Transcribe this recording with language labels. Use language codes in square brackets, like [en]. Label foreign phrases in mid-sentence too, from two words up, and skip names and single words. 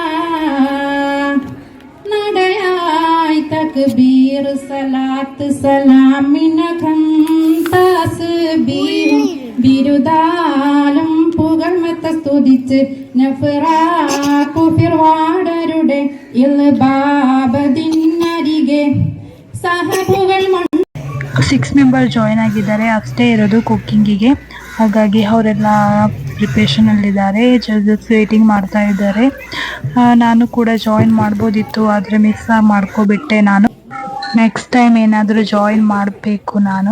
[ml] നടയായി തക്ബീർ സലാത്ത് സലാമിനകം തസ്ബീഹും ബിരുദാലും പുകഴ്മത്ത സ്തുതിച്ച് ഫിർവാടരുടെ ഇൽബാബദിനരികെ ಸಹಬುಗಳ [kn] 6 [en] member join [kn] ಆಗಿದ್ದಾರೆ, ಅಷ್ಟೇ ಇರೋದು ಕುಕ್ಕಿಂಗಿಗೆ. ಹಾಗಾಗಿ ಅವರೆಲ್ಲ ಪ್ರಿಪ್ರೇಷನಲ್ಲಿದ್ದಾರೆ, [en] judges waiting [kn] ಮಾಡ್ತಾ ಇದ್ದಾರೆ. ನಾನು ಕೂಡ ಜಾಯಿನ್ ಮಾಡ್ಬೋದಿತ್ತು, ಆದರೆ ಮಿಸ್ ಮಾಡ್ಕೊಬಿಟ್ಟೆ ನಾನು. [en] next time [kn] ಏನಾದರೂ ಜಾಯಿನ್ ಮಾಡಬೇಕು ನಾನು.